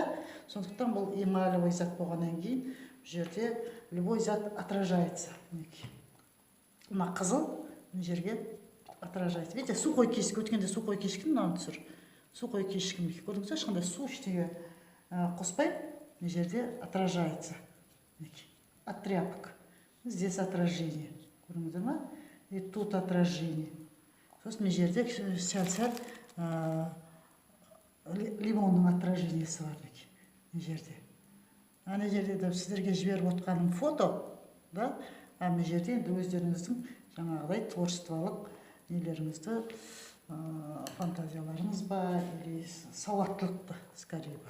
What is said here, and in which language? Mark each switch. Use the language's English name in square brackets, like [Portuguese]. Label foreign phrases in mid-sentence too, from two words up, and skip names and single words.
[Kazakh] Сондықтан бұл эмалевый зат болғаннан кейін жерде любой зат отражается. Мына қызыл жерге отражается. Видите, сухой кешкі, өткенде сухой кешкі мынаны түсір. Сухой кешкі, көрдіңіз, ешқандай су ештеңе қоспай, жерде отражается. [Russian] От тряпок. Здесь отражение. [Kazakh] Көрдіңіздер ма? [Russian] И тут отражение. [Kazakh] Сосын жерде сәл-сәл лимонның отражениесі бар. Жерде. Ана жерде де сіздерге жіберіп отқаным фото, да? Мына жерде енді өздеріңіздің жаңағыдай творчестволық нелеріңізді, фантазияларыңыз ба, или сауаттылықты скорее ба.